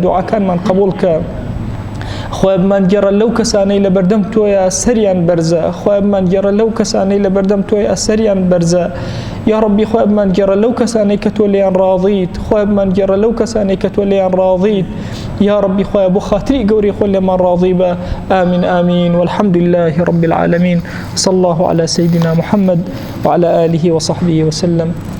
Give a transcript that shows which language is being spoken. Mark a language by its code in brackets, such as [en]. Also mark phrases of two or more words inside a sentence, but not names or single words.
[ckb] دوعاکانمان قبوڵکە خۆی بمانگێڕە لەو کەسانەی لە بەردەم تۆیە سەریان بەرزە خۆی بمانگێڕە لەو کەسانەی لە بەردەم تۆیە سەریان بەرزە [ar] یا ڕەبی [ckb] خۆی بمانگێڕە لەو کەسانەی کە تۆ لێیان ڕاضیت خۆی بمانگێڕە لەو کەسانەی کە تۆ لێیان ڕاضیت [ar] یا ربی [ckb] خۆیان بۆ خاتری گەوری خۆی لێمان ڕاضی بە [ar] آمین آمین والحمد لله رب العالمين صلى الله على سيدنا محمد وعلى آله وصحبه وسلم